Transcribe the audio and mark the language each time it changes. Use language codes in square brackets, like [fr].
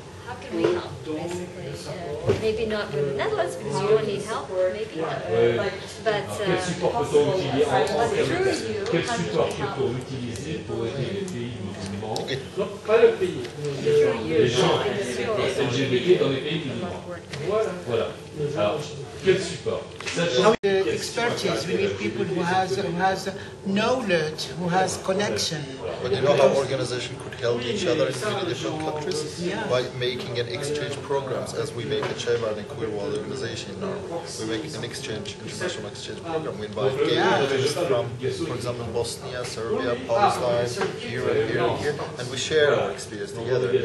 [en] How can we help, basically? Maybe not in the Netherlands, because you don't need help, maybe. But [fr] Quel support peut-on utiliser quel support peut-on utiliser pour aider les pays musulmans? Pas le pays. Les gens LGBT dans les pays musulmans. Voilà. Alors, quel support? Expertise. [en] We need people who has knowledge, who has connection. But you know how organizations could help each other in many different countries? By making an exchange programs, as we make a Chamber and Queer World organization now. We make an exchange, international exchange program. We invite gay activists from, for example, Bosnia, Serbia, Palestine, here and here and here, and we share our experience together.